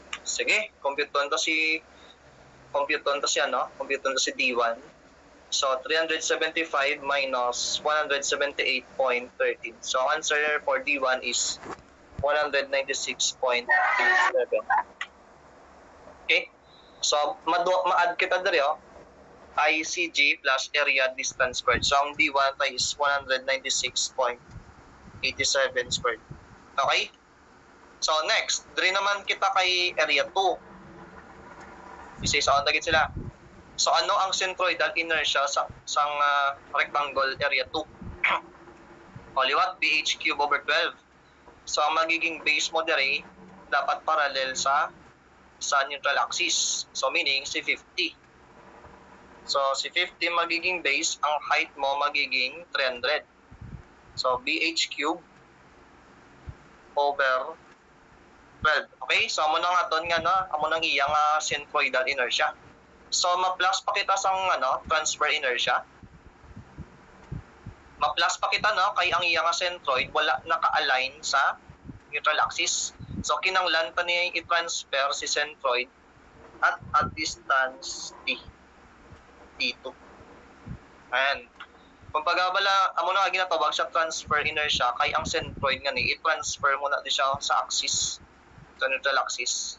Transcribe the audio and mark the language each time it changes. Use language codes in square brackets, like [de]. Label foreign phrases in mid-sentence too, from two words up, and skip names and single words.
[hil] Sige, compute to si D1. [en] So 375 minus 178.13. So answer for D1 is 196.27. [hil] Okay? So ma-add kita diri [en] ICG plus area distance squared. So ang D1 is 196.87 squared. Okay? So next, [hil] diri naman kita kay area 2. Isa-isa on sila. So ano ang [en] centroidal inertia [hil] sa rectangle area 2? O liwat, [en] BH cube over 12. [hil] So ang magiging base mo diri dapat parallel sa [en] neutral axis. So meaning si 50. [hil] So si 50 magiging base, ang height mo magiging 300. [en] So BH cube over 12. Okay? [hil] So amo na nga ton nga amo nang iyang [en] centroidal inertia. [hil] So ma-plus pa kita sang [en] transfer inertia. [hil] Ma-plus pa kita kay ang iyang centroid wala naka-align sa [en] neutral axis. [hil] So kinanglan pa niya i-transfer si centroid at distance t2. Ayan. Kung pagabala, amo na ginatawag siya [en] transfer inertia [hil] kay ang centroid nga ni i-transfer mo na di siya sa axis, sa [en] neutral axis.